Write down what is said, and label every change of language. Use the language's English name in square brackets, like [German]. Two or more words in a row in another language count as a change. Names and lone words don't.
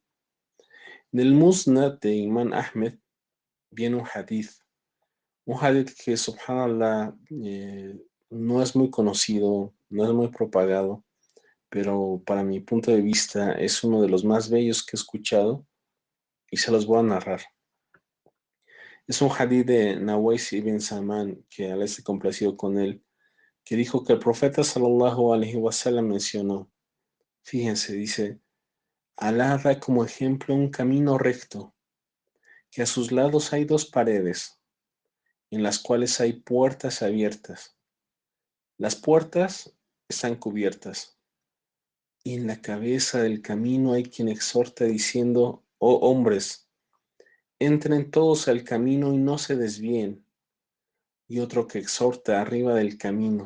[Spanish] Del Musnad de Imam Ahmed viene un hadith que, subhanallah, no es muy conocido, no es muy propagado, pero para mi punto de vista es uno de los más bellos que he escuchado y se los voy a narrar. Es un hadith de Nawais ibn Saman, que Allah esté complacido con él, que dijo que el profeta [Arabic] صلى الله عليه وسلم [Spanish] mencionó, fíjense, dice, Alá da como ejemplo un camino recto, que a sus lados hay dos paredes, en las cuales hay puertas abiertas. Las puertas están cubiertas, y en la cabeza del camino hay quien exhorta diciendo, oh hombres, entren todos al camino y no se desvíen, y otro que exhorta arriba del camino.